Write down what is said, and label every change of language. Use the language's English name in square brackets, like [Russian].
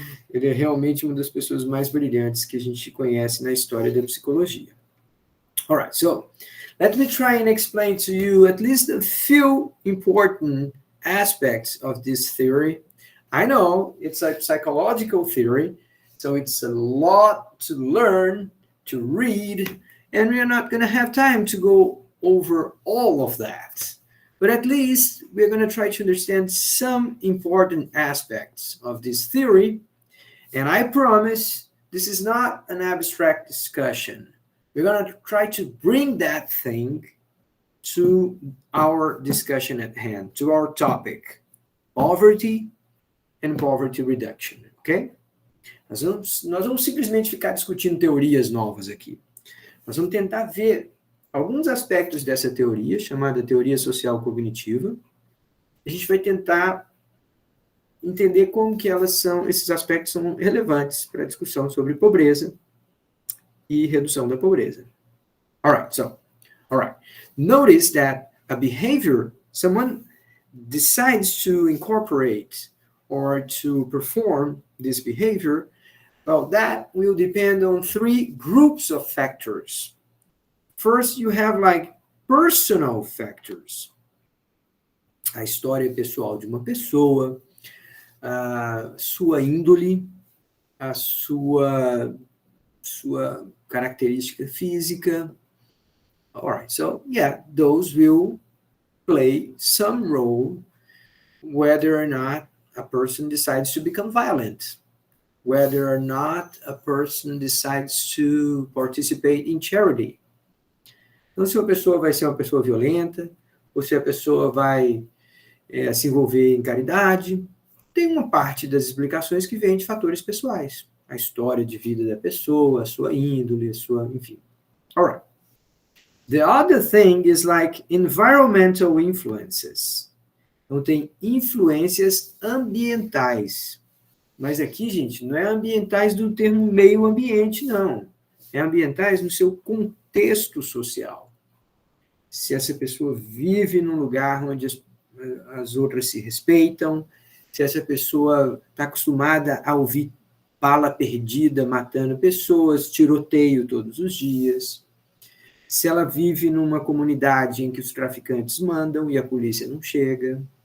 [Portuguese] Ele é realmente uma das pessoas mais brilhantes que a gente conhece na história da psicologia. [English] All right, so let me try and explain to you at least a few important aspects of this theory. I know it's a psychological theory, so it's a lot to learn, to read, and we are not going to have time to go over all of that. But at least we're going to try to understand some important aspects of this theory. And I promise this is not an abstract discussion. We're going to try to bring that thing to our discussion at hand, to our topic, poverty and poverty reduction, ok? [Portuguese] Nós vamos simplesmente ficar discutindo teorias novas aqui. Nós vamos tentar ver alguns aspectos dessa teoria, chamada teoria social cognitiva. A gente vai tentar entender como que esses aspectos são relevantes para a discussão sobre pobreza e redução da pobreza. [English] All right. Notice that a behavior, someone decides to incorporate or to perform this behavior, well, that will depend on 3 groups of factors. First, you have like personal factors. [Portuguese] A história pessoal de uma pessoa, a sua índole, a sua característica física. [English] All right, so yeah, those will play some role whether or not a person decides to become violent, whether or not a person decides to participate in charity. [Portuguese] Então, se a pessoa vai ser uma pessoa violenta, ou se a pessoa vai se envolver em caridade, tem uma parte das explicações que vem de fatores pessoais. A história de vida da pessoa, a sua índole, enfim. [English] All right. The other thing is like environmental influences. [Portuguese] Então, tem influências ambientais. Mas aqui, gente, não é ambientais do termo meio ambiente, não. ambientais no seu contexto social. Se essa pessoa vive num lugar onde as outras se respeitam, se essa pessoa está acostumada a ouvir bala perdida matando pessoas, tiroteio todos os dias, se ela vive numa comunidade em que os traficantes mandam e a polícia não chega.